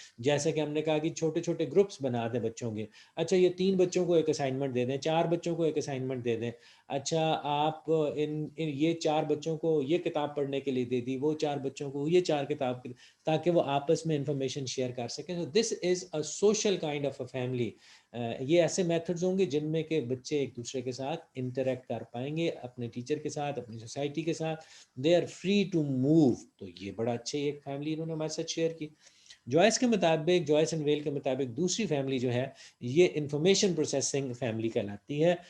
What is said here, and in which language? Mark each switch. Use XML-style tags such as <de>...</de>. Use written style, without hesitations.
<ur>جیسے کہ ہم نے کہا کہ چھوٹے چھوٹے گروپس بنا دیں بچوں کے. اچھا یہ 3 بچوں کو ایک اسائنمنٹ دے دیں، 4 بچوں کو ایک اسائنمنٹ دے دیں. اچھا آپ یہ 4 بچوں کو یہ کتاب پڑھنے کے لیے دے دی، وہ 4 بچوں کو یہ 4 کتاب، تاکہ وہ آپس میں انفارمیشن شیئر کر سکیں.</ur> <en>So this is a social kind of a family.</en> <ur>یہ ایسے میتھڈز ہوں گے جن میں کہ بچے ایک دوسرے کے ساتھ انٹریکٹ کر پائیں گے، اپنے ٹیچر کے ساتھ، اپنی سوسائٹی کے ساتھ.</ur> <en>They are free to move.</en> <ur>تو یہ بڑا اچھا ایک فیملی انہوں نے ہمارے ساتھ شیئر کی. جوائس کے مطابق، جوائس اینڈ ویل کے مطابق دوسری فیملی جو ہے یہ انفارمیشن پروسیسنگ فیملی کہلاتی ہے.</ur>